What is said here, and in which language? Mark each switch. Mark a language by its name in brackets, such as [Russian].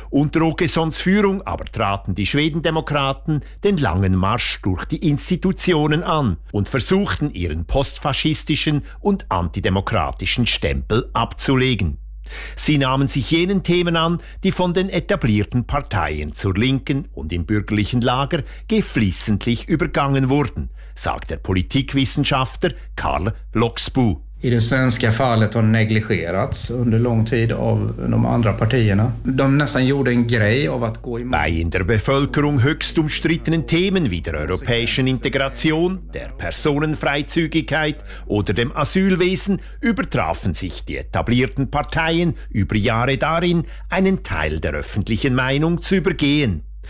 [German] Unter Åkessons Führung aber traten die Schwedendemokraten den langen Marsch durch die Institutionen an und versuchten, ihren postfaschistischen und antidemokratischen Stempel abzulegen. Sie nahmen sich jenen Themen an, die von den etablierten Parteien zur Linken und im bürgerlichen Lager geflissentlich übergangen wurden, sagt der Politikwissenschaftler Karl Loxbu. [Swedish] I det svenska fallet har negligerats under lång tid av de andra partierna. De nästan gjorde en grej av att gå i... [German] Bei in der Bevölkerung höchst umstrittenen Themen wie der europäischen Integration, der Personenfreizügigkeit oder dem Asylwesen übertrafen sich die etablierten Parteien über Jahre darin, einen Teil der öffentlichen Meinung zu übergehen.